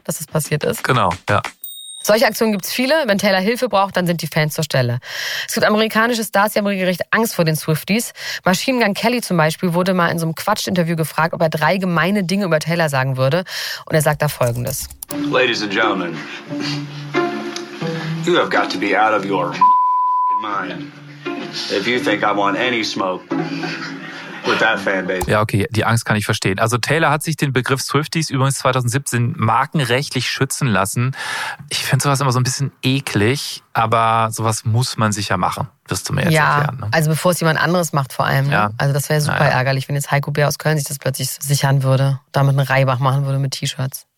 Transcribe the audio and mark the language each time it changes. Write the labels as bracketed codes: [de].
[de] Dass das passiert ist. Genau, ja. Solche Aktionen gibt's viele. Wenn Taylor Hilfe braucht, dann sind die Fans zur Stelle. Es gibt amerikanische Stars, die haben regelrecht Angst vor den Swifties. Machine Gun Kelly zum Beispiel wurde mal in so einem Quatsch-Interview gefragt, ob er drei gemeine Dinge über Taylor sagen würde. Und er sagt da Folgendes. [en] Ladies and gentlemen, you have got to be out of your mind. If you think I want any smoke with that fanbase. [de] Ja, okay, die Angst kann ich verstehen. Also Taylor hat sich den Begriff Swifties übrigens 2017 markenrechtlich schützen lassen. Ich finde sowas immer so ein bisschen eklig, aber sowas muss man sicher machen, wirst du mir jetzt ja erklären. Ja, ne? Also bevor es jemand anderes macht vor allem. Ja. Also das wäre super ärgerlich, wenn jetzt Heiko Bär aus Köln sich das plötzlich sichern würde, damit einen Reibach machen würde mit T-Shirts.